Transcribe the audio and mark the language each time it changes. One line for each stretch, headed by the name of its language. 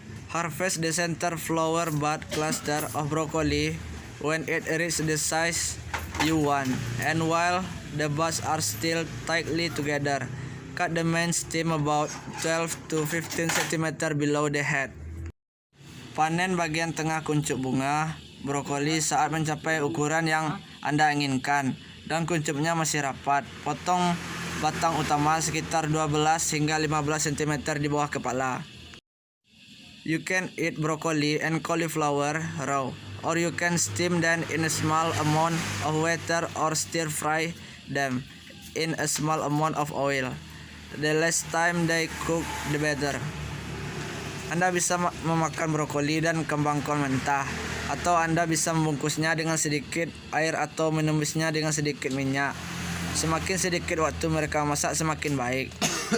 English: Harvest the center flower bud cluster of broccoli when it reaches the size you want, and while the buds are still tightly together, cut the main stem about 12 to 15 cm below the head.
Indonesian: Panen bagian tengah kuncup bunga brokoli saat mencapai ukuran yang Anda inginkan dan kuncupnya masih rapat. Potong batang utama sekitar 12 hingga 15 cm di bawah kepala.
English: You can eat broccoli and cauliflower raw, or you can steam them in a small amount of water or stir fry them in a small amount of oil. The less time they cook, the better.
Indonesian: Anda bisa memakan brokoli dan kembang kol mentah, atau Anda bisa membungkusnya dengan sedikit air atau menumisnya dengan sedikit minyak. Semakin sedikit waktu mereka masak, semakin baik.